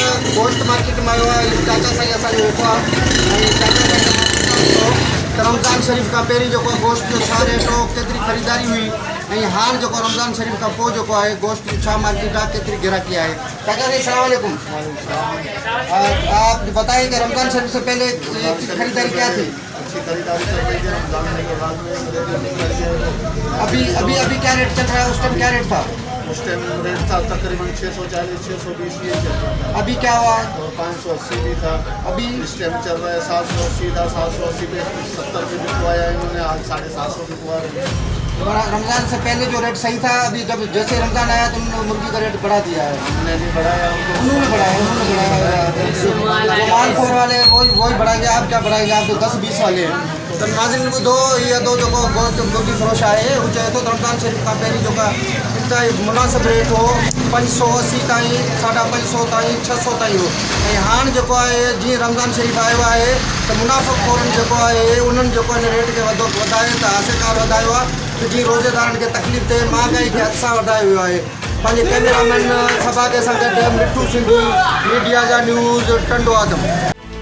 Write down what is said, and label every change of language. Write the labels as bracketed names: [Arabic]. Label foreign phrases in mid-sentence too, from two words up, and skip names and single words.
[Sindhi] गोश्त मार्केट में आयो आहे। चाचा साईं असांजो वेठो आहे ऐं चाचा साईं खां पुछूं त रमज़ान शरीफ़ खां पहिरीं जेको गोश्त जो छा रेट हो, केतिरी ख़रीदारी हुई ऐं हाणे जेको रमज़ान शरीफ़ खां पोइ जेको आहे गोश्त जो छा मार्केट आहे, केतिरी गिराकी आहे। चाचा साईं सलाम वालेकुम। [Urdu] آپ بتائیں کہ رمضان شریف سے پہلے خریداری کیا تھی? اچھی خریداری چل رہی ہے۔ رمضان کے بعد میں ابھی کیا ریٹ چل رہا ہے؟ اس ٹائم کیا ریٹ تھا? اس ٹائم ریٹ تھا تقریباً 640 620 یہ چل رہا تھا. ابھی کیا ہوا? اور 580 بھی تھا. अभी اس ٹائم چل رہا ہے 780 تھا. 780 پہ 70 بھی بکوایا انہوں نے، آج 750 بکوا رہے ہیں. رمضان سے پہلے جو ریٹ صحیح تھا، ابھی جب جیسے رمضان آیا تو انہوں نے مرغی کا ریٹ بڑھا دیا ہے. ہم نے نہیں بڑھایا, انہوں نے بڑھایا مال خور والے وہی بڑھائیں گے. آپ کیا بڑھائیں گے؟ آپ تو 10-20 والے ہیں. [Sindhi] तो नाज़रीन ॿुधो, इहे दो जेको गोश्त मुर्गी फ़रोश आहे हू चए थो रमज़ान शरीफ़ खां पहिरीं जेका इनका मुनासिब रेट हो 580 ताईं, 550 ताईं, 600 ताईं हो ऐं हाणे जेको आहे जीअं रमज़ान शरीफ़ आयो आहे त मुनाफ़िक़ोरनि जेको आहे उन्हनि जेको हिन रेट खे वधाए त आख़िरकार वधायो आहे त जीअं रोज़ेदारनि खे तकलीफ़ थिए, महांगाई खे हद सां वधायो वियो आहे। पंहिंजे कैमरामैन सभा के सां गॾु मिठू सिंधी मीडिया जा न्यूज़ टंडो आदम।